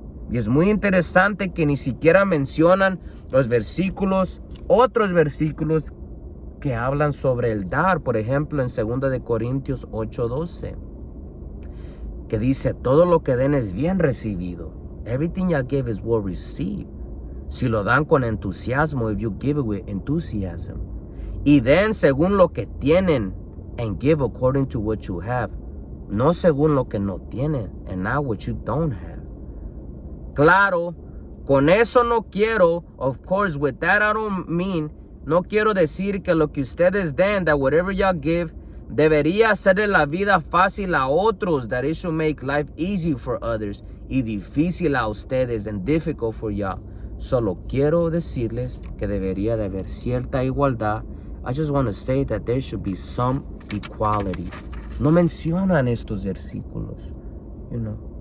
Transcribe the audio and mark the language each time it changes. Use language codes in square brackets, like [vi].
[es] Y es muy interesante que ni siquiera mencionan los versículos, otros versículos que hablan sobre el dar. Por ejemplo, en 2 de Corintios 8:12, que dice, todo lo que den es bien recibido. [en] Everything you give is well received. [es] Si lo dan con entusiasmo, [en] if you give it with enthusiasm. [es] Y den según lo que tienen, [en] and give according to what you have. [es] No según lo que no tienen, [en] and not what you don't have. [es] Claro, con eso no quiero, [en] of course, with that I don't mean, [es] no quiero decir que lo que ustedes den, [en] that whatever y'all give, [es] Debería hacerle la vida fácil a otros, [en] that it should make life easy for others, [es] y difícil a ustedes, [en] and difficult for y'all. [es] Solo quiero decirles que debería de haber cierta igualdad. [en] I just want to say that there should be some equality. [es] No mencionan estos versículos, you know.